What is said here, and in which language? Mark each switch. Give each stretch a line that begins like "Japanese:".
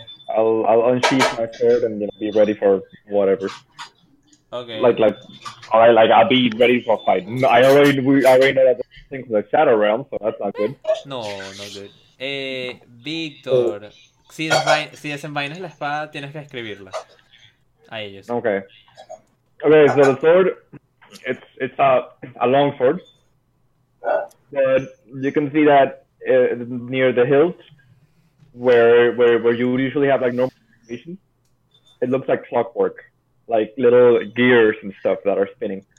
English: I'll unsheath my shirt and be ready for whatever. Okay. Like I'll be ready for a fight. I already know that the thing is like Shadow Realm, so that's not good. No, no good.
Spanish: Víctor, si desenvainas la espada, tienes que escribirla a ellos.
English: Okay. So the sword, it's a long sword, but you can see that near the hilt. Where you would usually have like normal animation, it looks like clockwork, like little gears and stuff that are spinning.